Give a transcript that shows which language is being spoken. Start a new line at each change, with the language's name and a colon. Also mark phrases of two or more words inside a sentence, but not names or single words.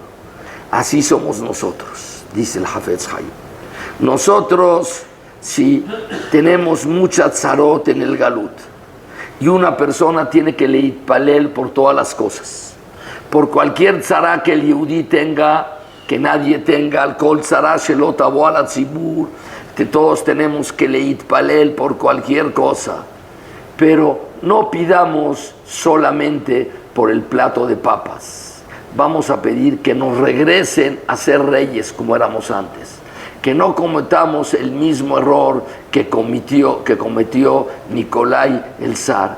Spanish: Así somos nosotros, dice el Hafetz Haim. Nosotros, si tenemos mucha tzarot en el galut, y una persona tiene que leitpalel por todas las cosas, por cualquier tzara que el yehudí tenga, que nadie tenga,
Hebrew: על כל צרה שלא תבוא על הציבור,
Spanish: que todos tenemos que leitpalel por cualquier cosa, pero no pidamos solamente por el plato de papas. Vamos a pedir que nos regresen a ser reyes como éramos antes, que no cometamos el mismo error que cometió Nicolai el zar.